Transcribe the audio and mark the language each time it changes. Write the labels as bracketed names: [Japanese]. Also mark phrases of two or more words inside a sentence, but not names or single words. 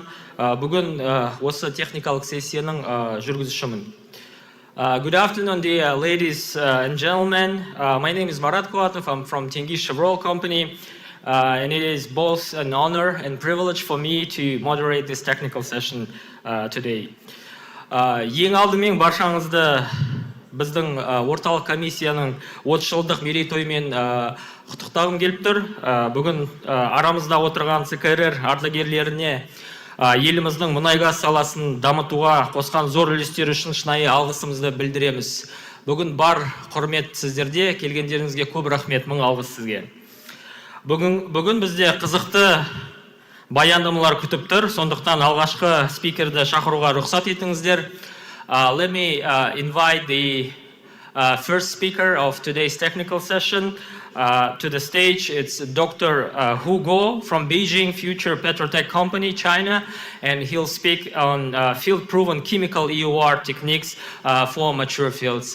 [Kazakh] Бүгін осы техникалық сессияның жүргізушімін. [English] Good afternoon, dear ladies and gentlemen. My name is Marat Kuatov. I'm from Жерұйық company. And it is both an honor and privilege for me to moderate this technical session today. [Kazakh] Ең алдымен баршаңызды біздің орталық комиссияның 30 жылдық мерейтоймен құттықтағым келіп тұр. Бүгін арамызда отырған ЦКРР ардагерлеріне еліміздің мұнай-газ саласын дамытуға қосқан зор үлестері үшін шынайы алғысымызды білдіреміз. Бүгін бар құрмет сіздерде, келгендеріңізге көп рахмет, мың алғыс сізге. Бүгін бізде қызықты баяндамалар күтіп тұр, сондықтан алғашқы спикерді шақыруға рұқсат етіңіздер. [English] Let me invite the first speaker of today's technical session to the stage. It's Dr. Hu Guo from Beijing Future Petrotech Company, China, and he'll speak on field-proven chemical EOR techniques for mature fields.